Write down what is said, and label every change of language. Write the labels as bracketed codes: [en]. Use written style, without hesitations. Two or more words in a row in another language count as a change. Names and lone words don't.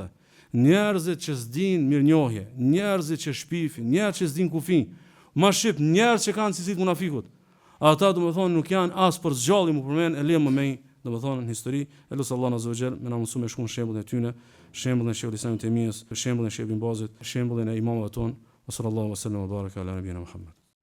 [sq] Njerëzit që s'din mirënjohje, njerëzit që shpifin, njerëzit që s'din kufin. Ma shqip njerëz që kanë cilësitë munafikut. Ata domethënë nuk janë as për zgjalli më përmend e lëmë më domethënë në histori, elos [ar] الله عز وجل [sq] më na mëson me shkon shembullin e tyre, shembullin e Sheikhul Islam Taymijes, shembullin e Sheikh Ibn Bazit, shembullin e imamëve tonë. [ar] صلى الله عليه وسلم وبارك على نبينا محمد.